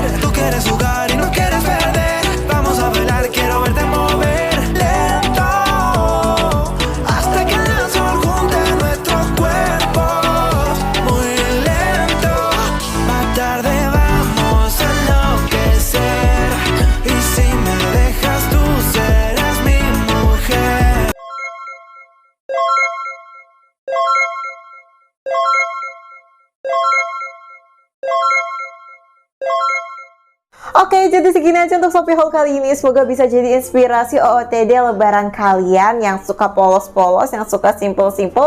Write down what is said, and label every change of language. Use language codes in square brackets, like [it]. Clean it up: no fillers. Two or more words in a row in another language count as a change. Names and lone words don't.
[es] Tú quieres jugar y no quieres perder, vamos a bailar, quiero verte mover lento, hasta que el llanto lo junte en nuestros cuerpos. Muy lento, más tarde vamos a enloquecer, y si me dejas tú serás mi mujer. [id] Oke, jadi segini aja untuk Shopee haul kali ini. Semoga bisa jadi inspirasi OOTD lebaran kalian yang suka polos-polos, yang suka simple-simple.